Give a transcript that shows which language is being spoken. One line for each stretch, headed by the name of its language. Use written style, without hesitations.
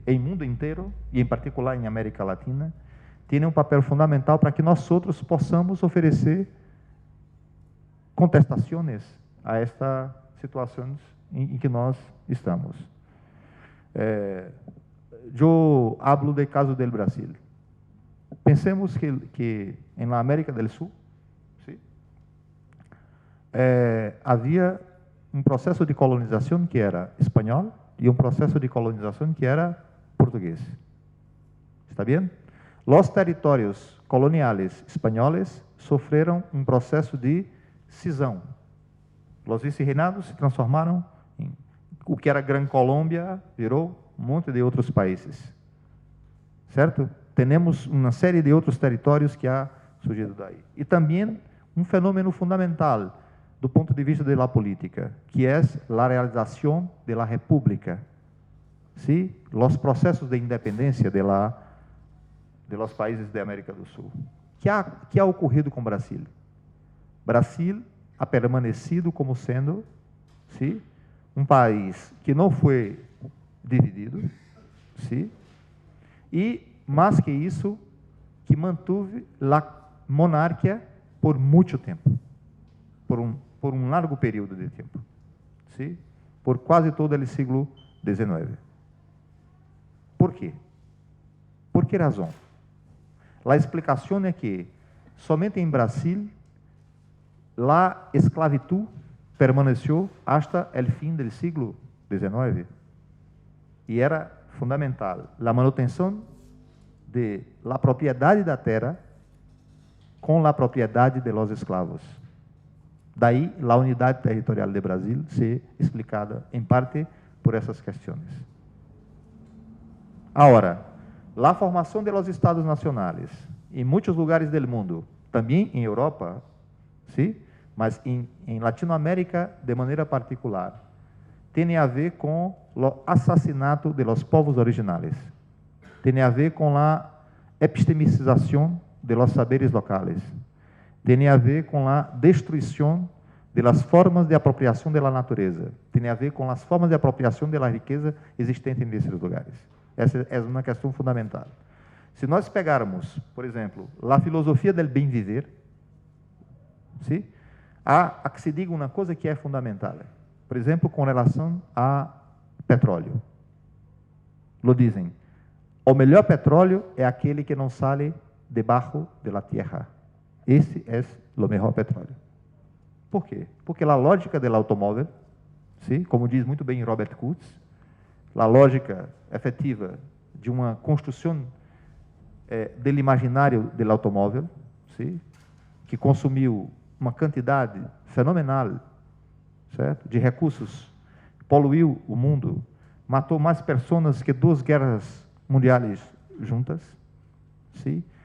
Portuguese: Em mundo inteiro, e em particular em América Latina, tem um papel fundamental para que nós outros possamos oferecer contestações a estas situações em que nós estamos. Eu hablo do caso do Brasil. Pensemos que na América do Sul, ¿sí? Havia um processo de colonização que era espanhol e um processo de colonização que era português. ¿Está bem? Os territórios coloniais espanhóis sofreram um processo de cisão. Os vice-reinados se transformaram em o que era Gran Colômbia, virou um monte de outros países. Certo? Temos uma série de outros territórios que há surgido daí. E também um fenômeno fundamental do ponto de vista da política, que é a realização da república. ¿Sí? Os processos de independência de los países da América do Sul. Que ha ocorrido com o Brasil? Brasil ha permanecido como sendo, ¿sí? Um país que não foi dividido, ¿sí? E, mais que isso, que manteve a monarquia por muito tempo, por um largo período de tempo, ¿sí? Por quase todo o século XIX.
Spanish: ¿Por qué? ¿Por qué razón? La explicación es que somente en Brasil la esclavitud permaneció hasta el fin del siglo XIX y era fundamental la manutención de la propiedad de la tierra con la propiedad de los esclavos. Daí la unidad territorial de Brasil ser explicada en parte por essas questões. Ahora, la formación de los estados nacionales en muchos lugares del mundo, también en Europa, ¿sí? Mas en Latinoamérica de manera particular,
Portuguese: tem a ver com o assassinato de los povos originales, tem a ver com a epistemização de los saberes locales, tem a ver com a destruição de las formas de apropriação de la natureza, tem a ver com as formas de apropriação de la riqueza existente nesses lugares. Essa é uma questão fundamental. Se nós pegarmos, por exemplo, a filosofia del bem viver, ¿sí? Há que se diga uma coisa que é fundamental. Por exemplo, com relação a petróleo. Lo dizem, o melhor petróleo é aquele que não sale debaixo da terra. Esse é o melhor petróleo. Por quê? Porque a lógica do automóvel, ¿sí? Como diz muito bem Robert Kurz, a lógica efetiva de uma construção do imaginário do automóvel, ¿sí? Que consumiu uma quantidade fenomenal, certo? De recursos, poluiu o mundo, matou mais pessoas que 2 guerras mundiais juntas, ¿sí?